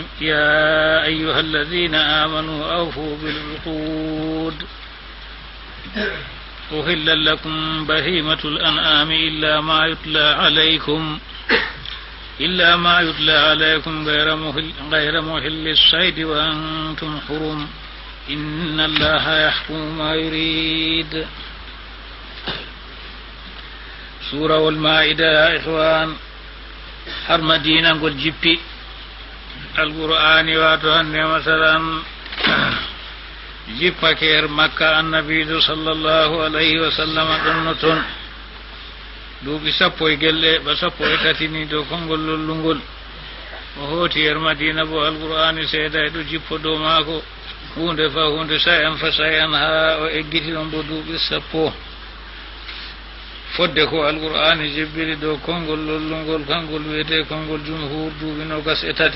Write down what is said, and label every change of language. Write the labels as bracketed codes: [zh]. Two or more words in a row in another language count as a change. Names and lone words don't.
[ar] يا أيها الذين آمنوا أوفوا بالعقود أحل لكم بهيمة الأنعام إلا ما يتلى عليكم غير محل الصيد وأنتم حرم إن الله يحكم ما يريد. سورة والمائدة يا إخوان [ff] har madina ngol jippi alqur'ani wato hande masalan jippake er makka annabijo [ar] صلى الله عليه وسلم [ff] ɗonno toon duuɓi 13 ni dow konngol lollungol o hooti er madina bo alqur'ani seeda e ɗo jippo dow maako hunde fa hunde sayan fa sayan ha o eggiti ɗon bo duuɓi 10 fodde ko alqur'ani jibbiri dow konngol lollungol kangol wiyete konngol jumhur duuɓi 23.